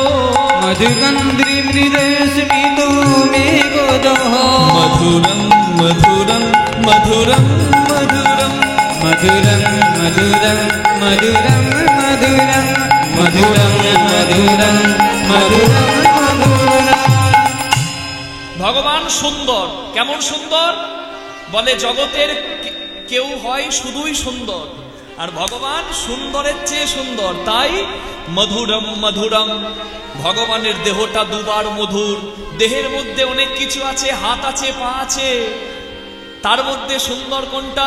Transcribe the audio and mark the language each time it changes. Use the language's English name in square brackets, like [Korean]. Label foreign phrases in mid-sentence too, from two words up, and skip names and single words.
[Sanskrit] মধুগন্ধি মৃদুস্মিত মেদদহো, মধুরম মধুরম মধুরম মধুরম, মধুরম মধুরম মধুরম মধুরম, মধুরম মধুরম মধুরম মধুরম। [Bangla] ভগবান সুন্দর। কেমন সুন্দর? বলে জগতের কেউ হয় শুধুই সুন্দর, আর ভগবান সুন্দরের চেয়ে সুন্দর, তাই [Sanskrit] মধুরম মধুরম। [Bangla] ভগবানের দেহটা দুবার মধুর, দেহের মধ্যে অনেক কিছু আছে, হাত আছে, পা আছে, তার মধ্যে সুন্দর কোনটা?